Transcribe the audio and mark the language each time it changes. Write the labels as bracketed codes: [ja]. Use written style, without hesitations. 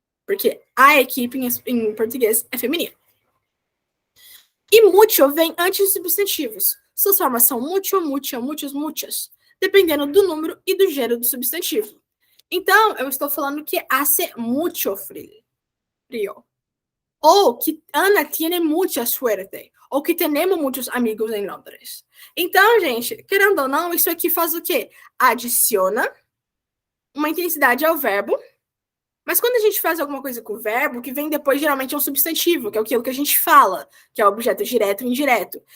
[pt] Porque a equipe em português é feminino. E mucho vem antes de substantivos. Suas formas são mucho, mucha, muchos, muchas, dependendo do número e do gênero do substantivo. Então, eu estou falando que [es] hace mucho frio. [pt] Ou que [es] Ana tiene mucha suerte. [pt] Ou que temos muitos amigos em Londres. Então, gente, querendo ou não, isso aqui faz o quê? Adiciona uma intensidade ao verbo. Mas quando a gente faz alguma coisa com o verbo, que vem depois geralmente é um substantivo, que é aquilo que a gente fala, que é o objeto direto e indireto.